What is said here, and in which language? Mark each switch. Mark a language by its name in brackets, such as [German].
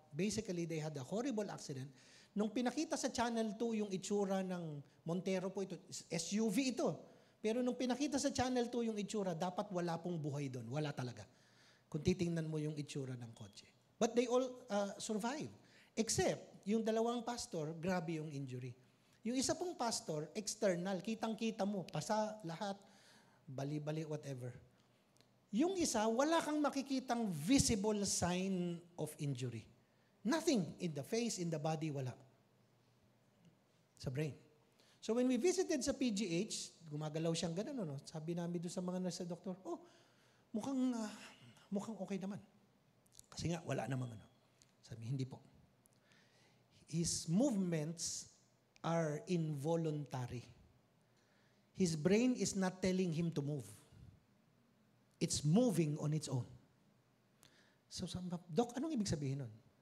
[English] Basically, they had a horrible accident. [Filipino] Nung pinakita sa Channel 2 yung itsura ng Montero po ito, SUV ito. Pero nung pinakita sa Channel 2 yung itsura, dapat wala pong buhay doon. Wala talaga. Kung titingnan mo yung itsura ng kotse. [English] But they all survived. [Filipino] Except, yung dalawang pastor, grabe yung injury. Yung isa pong pastor, external, kitang-kita mo, pasa lahat, bali-bali, whatever. Yung isa, wala kang makikitang [English] visible sign of injury. Nothing in the face, in the body, [Filipino] wala. [English] Sa brain. So when we visited [Filipino] sa PGH, gumagalaw siyang ganun, no? Sabi namin doon sa mga nurse sa doktor, mukhang okay naman. Kasi nga, wala namang ano. Sabi, hindi po. [English] His movements are involuntary. His brain is not telling him to move. It's moving on its own. So, Doc, [Filipino] anong ibig sabihin nun?